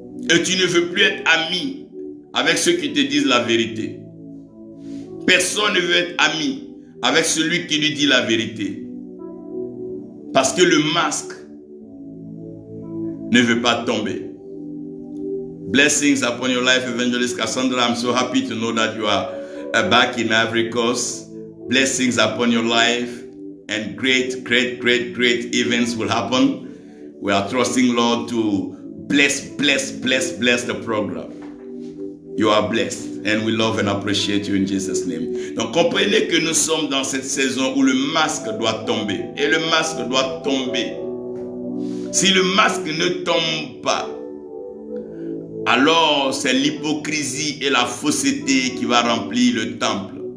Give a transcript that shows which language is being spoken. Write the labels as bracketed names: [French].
[French] Et tu ne veux plus être ami avec ceux qui te disent la vérité. Personne ne veut être ami avec celui qui lui dit la vérité. Parce que le masque ne veut pas tomber. [English] Blessings upon your life, Evangelist Cassandra. I'm so happy to know that you are back in Ivory Coast. Blessings upon your life, and great events will happen. We are trusting Lord to bless the program. You are blessed, and we love and appreciate you in Jesus' name. [French] Donc comprenez que nous sommes dans cette saison où le masque doit tomber. Et le masque doit tomber. Si le masque ne tombe pas, alors c'est l'hypocrisie et la fausseté qui va remplir le temple.